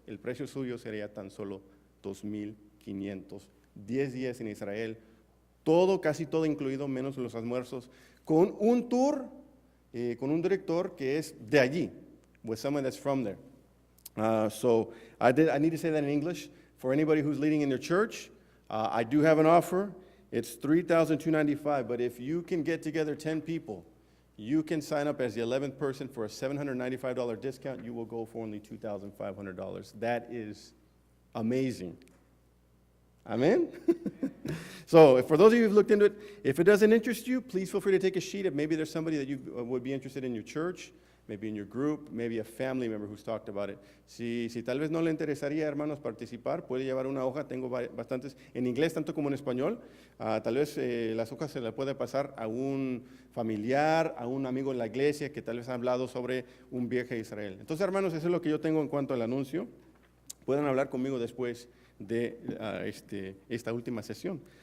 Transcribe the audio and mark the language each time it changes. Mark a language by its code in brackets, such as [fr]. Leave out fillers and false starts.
[es] El precio suyo sería tan solo $2,500. 10 días en Israel, casi todo incluido, menos los almuerzos, con un tour, con un director que es de allí, [en] with someone that's from there. So I need to say that in English. For anybody who's leading in their church, I do have an offer. It's $3,295, but if you can get together 10 people, you can sign up as the 11th person for a $795 discount. You will go for only $2,500. That is amazing. Amen? So for those of you who've looked into it, if it doesn't interest you, please feel free to take a sheet. If maybe there's somebody that you would be interested in your church, maybe in your group, maybe a family member who's talked about it. [es] Si tal vez no le interesaría, hermanos, participar, puede llevar una hoja. Tengo bastantes en inglés, tanto como en español. Tal vez las hojas se las puede pasar a un familiar, a un amigo en la iglesia que tal vez ha hablado sobre un viaje a Israel. Entonces, hermanos, eso es lo que yo tengo en cuanto al anuncio. Pueden hablar conmigo después de esta última sesión.